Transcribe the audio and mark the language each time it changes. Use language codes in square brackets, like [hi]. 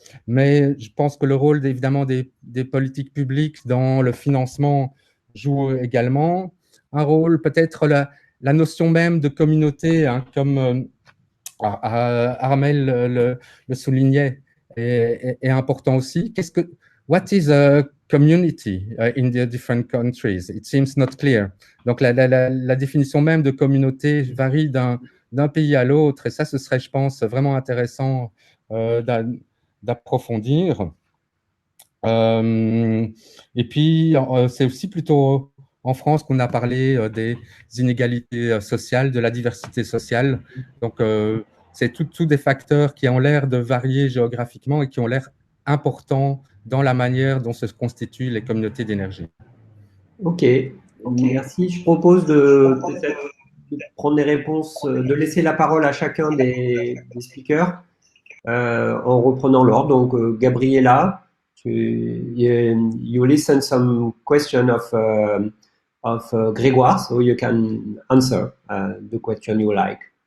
[fr] Mais je pense que le rôle évidemment des politiques publiques dans le financement joue également un rôle. Peut-être la notion même de communauté, hein, comme Armel le soulignait, est important aussi. [en] What is a community in the different countries? It seems not clear. [fr] Donc la définition même de communauté varie d'un pays à l'autre, et ça, ce serait, je pense, vraiment intéressant d'approfondir. Et puis, c'est aussi plutôt en France qu'on a parlé des inégalités sociales, de la diversité sociale. Donc, c'est tout des facteurs qui ont l'air de varier géographiquement et qui ont l'air importants dans la manière dont se constituent les communautés d'énergie. Ok, merci. Je propose de prendre les réponses, de laisser la parole à chacun des speakers en reprenant l'ordre. [en] Donc, Gabriela, you listen some question of Grégoire, so you can answer the question you like.